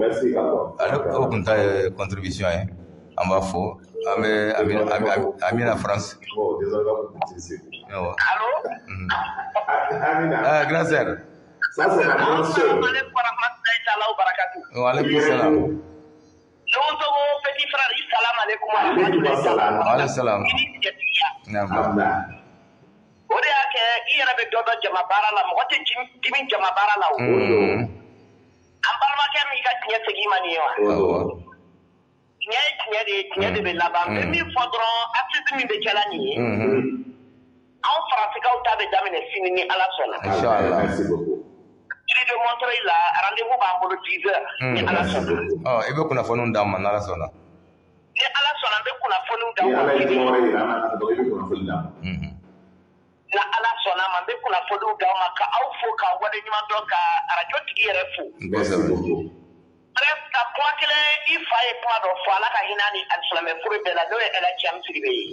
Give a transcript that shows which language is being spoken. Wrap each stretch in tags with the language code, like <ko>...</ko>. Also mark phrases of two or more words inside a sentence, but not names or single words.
<bm>Ale o tun ta ye contribution ye an b'a fo an bɛ Amina France.</bm> <fr>Allô? Grand sœur. Ça c'est la grande sœur.</fr> <ar>Wa alaikum salam.</ar> <fr>Petit frère,</fr> <ar>salam alaikum salam.</ar> <bm>O de y'a kɛ i yɛrɛ bɛ dɔ dɔn jama baara la mɔgɔ tɛ dimi jama baara la o. An balimakɛ min ka tiɲɛ segin i ma nin ye wa? Tiɲɛ ye tiɲɛ de ye tiɲɛ de bɛ laban n bɛ min fɔ dɔrɔn acte min bɛ kɛla nin ye anw faransikaw ta bɛ daminɛ sini ni Ala sɔnna.</bm> <ar>Inchallah.</ar> <bm>Jiri de Montreuil la rendez-vous b'an bolo 10 heures ni Ala sɔnna. I bɛ kunnafoniw d'an ma n'Ala sɔnna. Ni Ala sɔnna n bɛ kunnafoniw d'an ma. Na Ala sɔnna ma n bɛ kunnafoniw d'aw ma ka aw fo ka wale ɲuman dɔn ka radio tigi yɛrɛ fo. Bref ka kuma kelen i fa ye kuma dɔ fɔ Ala ka hinɛ ni alisilamɛ furu bɛɛ la n'o ye El Hadji Sidibe ye.</bm>